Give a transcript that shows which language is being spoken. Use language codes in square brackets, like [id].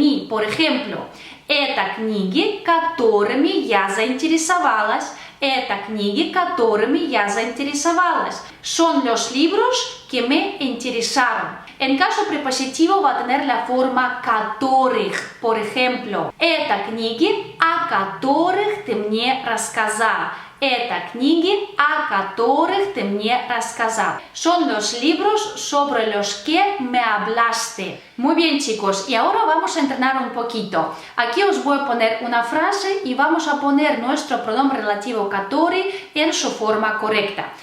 [es] Por ejemplo, [ru] это книги, которыми я заинтересовалась. Это книги, которыми я заинтересовалась. [es] Son los libros que me interesaron. En caso prepositivo va a tener la forma которых. Por ejemplo, [ru] это книги, о которых ты мне рассказал. Это книги, о которых ты мне рассказал. [es] Son los libros sobre los que me hablaste. Muy bien, chicos, y ahora vamos a entrenar un poquito. Aquí os voy a poner una frase y vamos a poner nuestro pronombre relativo который en su forma correcta.